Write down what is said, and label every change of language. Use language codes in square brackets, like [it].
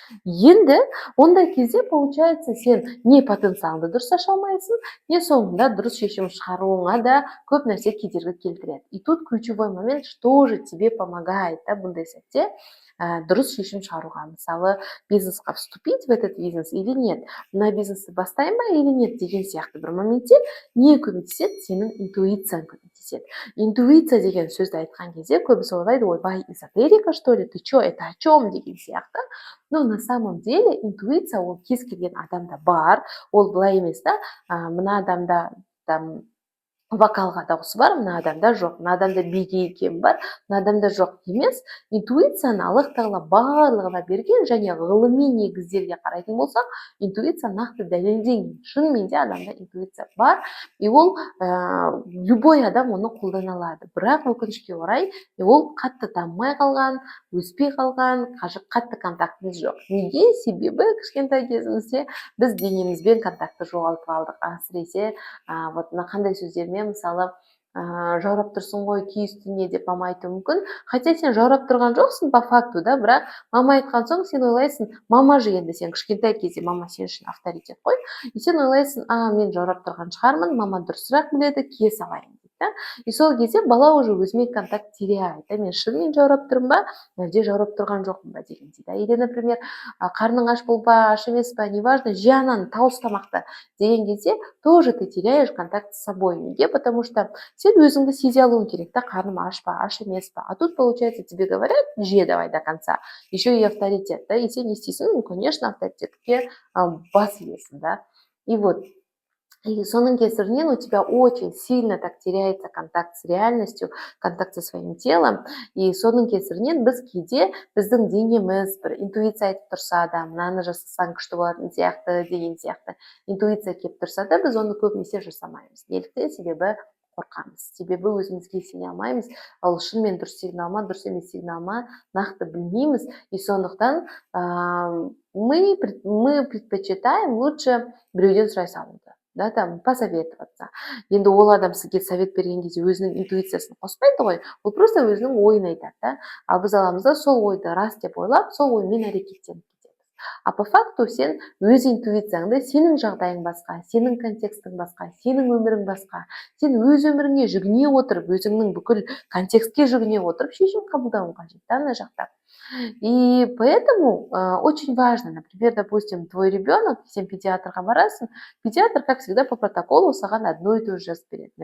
[kk] Енді ондай кезде получается сен не потенциалды дұрыс аша алмайсың, не соңында дұрыс шешім шығаруыңа да көп нәрсе кедергі келтіреді. [ru] И тут ключевой момент, что же тебе помогает, [kk] да, бұндай сәтте дұрыс шешім шығаруға. Мысалы, бизнесқа [ru] вступить в этот бизнес или нет, [kk] мына бизнесті бастайын ба или нет деген сияқты бір моментте не көмектеседі? Сенің интуицияң көмектеседі. Интуиция деген сөзді айтқан кезде көбісі ойлайды, ойбай, [ru] эзотерика, что ли, ты чё, это о чем [kk] деген сияқты. [ru] Но на самом деле [kk] интуиция ол кез келген адамда бар, ол былай емес, да, мына адамда там вокалға дауысы бар, мына адамда жоқ, мына адамда биге икемі бар, мына адамда жоқ емес. Интуицияны Аллах тағала барлығына берген, және ғылыми негіздерге қарайтын болсақ, интуиция нақты дәлелденген. Шынымен де адамда интуиция бар, и ол любой адам оны қолдана алады. Бірақ өкінішке орай, ол қатты дамымай қалған, өспей қалған, қатты контактымыз жоқ. Неге? Себебі кішкентай кезімізде біз денемізбен контактты жоғалтып алдық. Әсіресе вот қандай сөздермен, мысалы, жаурап тұрсың ғой, киіз үстіне деп мама айтуы мүмкін. Хотя сен жаурап тұрған жоқсың по факту, да, бірақ мама айтқан соң сен ойлайсың, мама же енді сен кішкентай кезде мама сен үшін авторитет қой. И сен ойлайсың, мен жаурап тұрған шығармын, мама дұрысырақ біледі, кие салайын. Да? И сол кезде бала уже өзімен [ru] контакт теряет. [kk] Мен шынымен жаурап тұрмын ба, әлде жаурап тұрған жоқпын ба деген дейді. Или, например, қарның аш бол ба, аш емес па, неважно, же ананы тауыс тамақты деген кезде [ru] тоже ты теряешь контакт с собой. [kk] Неге? [ru] Потому что [kk] сен өзіңді сезе алуың керек, да, қарным аш па, аш емес па. [ru] А тут, получается, тебе говорят, же давай до конца, еще и авторитет, да, [kk] и сен не істейсің, [ru] ну, конечно, [kk] авторитетке бас иесің, [ru] да. И вот, [kk] и соның кесірінен [ru] у тебя очень сильно так теряется контакт с реальностью, контакт со своим телом. [kk] И соның кесірінен біз кейде біздің денеміз бір интуиция айтып тұрса да, мынаны жасасаң күшті болатын сияқты деген сияқты интуиция келіп тұрса да, біз оны көбінесе жасамаймыз. Неліктен? Себебі қорқамыз. Себебі өзімізге сене алмаймыз. Ал шынымен дұрыс сигнал ма, дұрыс емес сигнал ма нақты білмейміз. И сондықтан [ru] мы предпочитаем лучше [kk] біреуден сұрай салуды. да, [ru] там посоветоваться. [kk] Енді ол адам сізге совет берген кезде өзінің интуициясын қоспайды ғой, ол просто өзінің ойын айтады, да. Ал біз аламыз да сол ойды рас деп ойлап, сол оймен әрекеттеніп кетеміз. [ru] А по факту [kk] сен өз интуицияңды, сенің жағдайың басқа, сенің контекстің басқа, сенің өмірің басқа. Сен өз өміріңе жүгіне отырып, өзіңнің бүкіл контекстке жүгіне отырып шешім қабылдауың қажет, да, ана жақта. [ru] И поэтому очень важно, например, допустим, твой ребенок, [kk] сен педиатрға барасың, педиатр, как всегда, по протоколу саған [ru] одно и то же [kk] жазып береді.